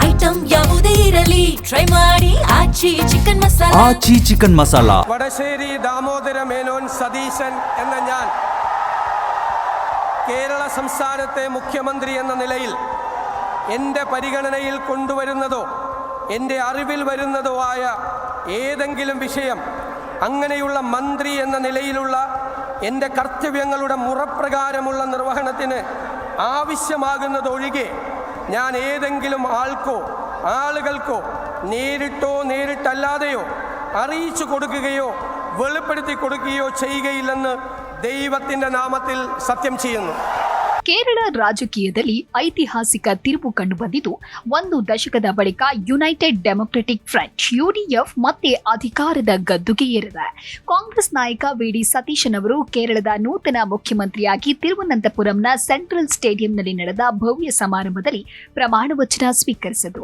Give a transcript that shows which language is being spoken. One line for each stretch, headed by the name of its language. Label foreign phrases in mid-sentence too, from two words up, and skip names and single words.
Kannada: ಐಟಂ ಯಾವುದೇ ಇರಲಿ ಟ್ರೈ ಮಾಡಿ ಆಚಿ ಚಿಕನ್ ಮಸಾಲಾ.
Malayalam: വടശ്ശേരി ദാമോദര മേനോൻ സതീശൻ എന്ന ഞാൻ കേരള സംസ്ഥാനത്തെ മുഖ്യമന്ത്രി എന്ന നിലയിൽ എൻ്റെ പരിഗണനയിൽ കൊണ്ടുവരുന്നതോ എൻ്റെ അറിവിൽ വരുന്നതോ ആയ ഏതെങ്കിലും വിഷയം അങ്ങനെയുള്ള മന്ത്രി എന്ന നിലയിലുള്ള എൻ്റെ കർത്തവ്യങ്ങളുടെ മുറപ്രകാരമുള്ള നിർവഹണത്തിന് ആവശ്യമാകുന്നതൊഴികെ ഞാൻ ഏതെങ്കിലും ആളുകൾക്കോ നേരിട്ടോ നേരിട്ടല്ലാതെയോ അറിയിച്ചു കൊടുക്കുകയോ വെളിപ്പെടുത്തി കൊടുക്കുകയോ ചെയ്യുകയില്ലെന്ന് ദൈവത്തിൻ്റെ നാമത്തിൽ സത്യം ചെയ്യുന്നു.
Kannada: ಕೇರಳ ರಾಜಕೀಯದಲ್ಲಿ ಐತಿಹಾಸಿಕ ತಿರುವು ಕಂಡುಬಂದಿದ್ದು, ಒಂದು ದಶಕದ ಬಳಿಕ ಯುನೈಟೆಡ್ ಡೆಮೊಕ್ರೆಟಿಕ್ ಫ್ರಂಟ್ ಯುಡಿಎಫ್ ಮತ್ತೆ ಅಧಿಕಾರದ ಗದ್ದುಗೆ ಏರಿದೆ. ಕಾಂಗ್ರೆಸ್ ನಾಯಕ ವಿ.ಡಿ. ಸತೀಶನ್ ಅವರು ಕೇರಳದ ನೂತನ ಮುಖ್ಯಮಂತ್ರಿಯಾಗಿ ತಿರುವನಂತಪುರಂನ ಸೆಂಟ್ರಲ್ ಸ್ಟೇಡಿಯಂನಲ್ಲಿ ನಡೆದ ಭವ್ಯ ಸಮಾರಂಭದಲ್ಲಿ ಪ್ರಮಾಣ ವಚನ ಸ್ವೀಕರಿಸಿದರು.